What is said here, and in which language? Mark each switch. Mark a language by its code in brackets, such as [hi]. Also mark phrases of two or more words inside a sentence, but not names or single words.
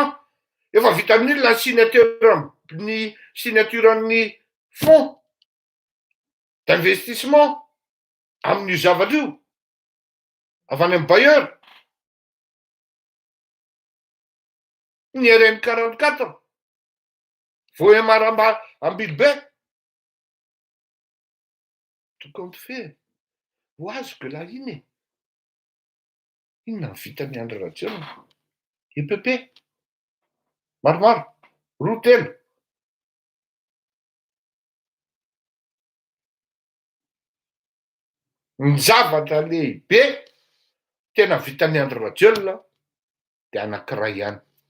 [mg] Efa vitan'ny olona ny signaturan'ny [fr] fonds d'investissement [mg] amin'io zavatra io. Avy any amin'ny bailleur. Ny RN 44. Voemar Ambilbe. [fr] Tout compte fait. [mg] Ho azoko lahy iny e. Inona ny vitan'ny Andry Rajoelina? EPP. Maromaro. Roa telo. Ny zavatra lehibe tena vitan'ny Andry Rajoelina de anankiray ihany.